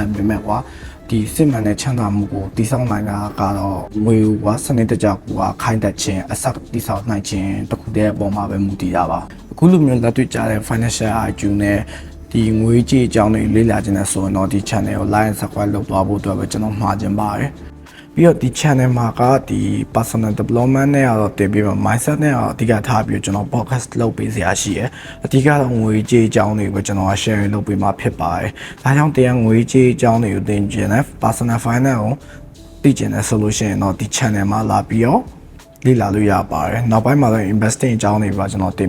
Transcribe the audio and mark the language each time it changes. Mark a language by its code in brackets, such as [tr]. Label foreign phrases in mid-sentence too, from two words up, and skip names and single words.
[my] ပေမဲ့ကွာဒီစစ်မှန်တဲ့ချမ်းသာမှုကိုတည်ဆောက်နိုင်တာကတော့ငွေကစနစ်တကျကိုခိုင်းတတ်ခြင်းအဆက်တည်ဆောက်နိုင်ခြင်းတခုတည်းအပေါ်မှာပဲမူတည်တာပါအခုလိုမျိုးလက်တွေ့ကြတဲ့ [en] financial IQ [my] နဲ့ဒီငွေကြေးအကြောင်းတွေလေ့လာခြင်းနဲ့ဆိုရင်တော့ဒီ channel ကို [en] like and subscribe [my] လုပ် သွားဖို့အတွက်ပဲကျွန်တော်မှာချင်ပါတယ်ပြီးတော့ဒီ channel မှာကဒီ [en] personal development [my] နဲ့တော့တင်ပြီးတော့ mindset နဲ့တော့အဓိကထားပြီးကျွန်တော် podcast လုပ်ပေးစရာရှိရယ်အဓိကတော့ငွေကြေးအကြောင်းတွေကိုကျွန်တော် share လုပ်ပေးမှာဖြစ်ပါတယ်ဒါကြောင့် တရားငွေကြေးအကြောင်းတွေကိုသင်ကျင်တဲ့ [en] personal finance [my] ကိုသိကျင်တဲ့ solution တော့ဒီ channel မှာလာပြီးတော့လေ့လာလို့ရပါတယ်နောက်ပိုင်းမှာလည်း investing အကြောင်းတွေပါကျွန်တော်တင်